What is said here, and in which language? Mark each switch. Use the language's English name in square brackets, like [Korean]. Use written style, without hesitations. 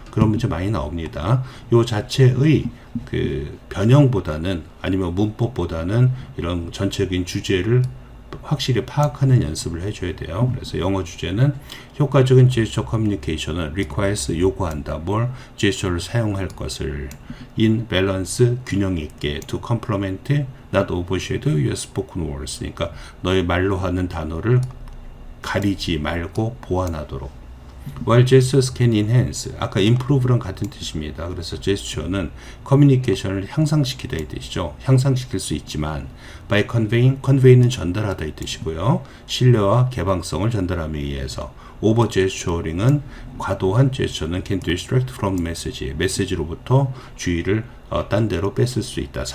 [Korean] 그런 문제 많이 나옵니다. 요 자체의 변형보다는, 아니면 문법보다는 이런 전체적인 주제를 확실히 파악하는 연습을 해줘야 돼요. 그래서 영어 주제는 효과적인 제스처 커뮤니케이션은 requires, 요구한다. 뭘? 제스처를 사용할 것을. [English] in balance, [Korean] 균형 있게. [English] to complement, not overshadow your spoken words. [Korean] 그러니까 너의 말로 하는 단어를 가리지 말고 보완하도록. [English] While gestures can enhance, [Korean] 아까 improve랑 같은 뜻입니다. 그래서 gesture는 커뮤니케이션을 향상시키다 이 뜻이죠. 향상시킬 수 있지만 by convey는 전달하다 이 뜻이고요. 신뢰와 개방성을 전달함에 의해서 [English] over gesturing [Korean] 은 과도한 gesture는 [English] can distract from message, [Korean] 메시지로부터 주의를 딴 데로 뺏을 수 있다.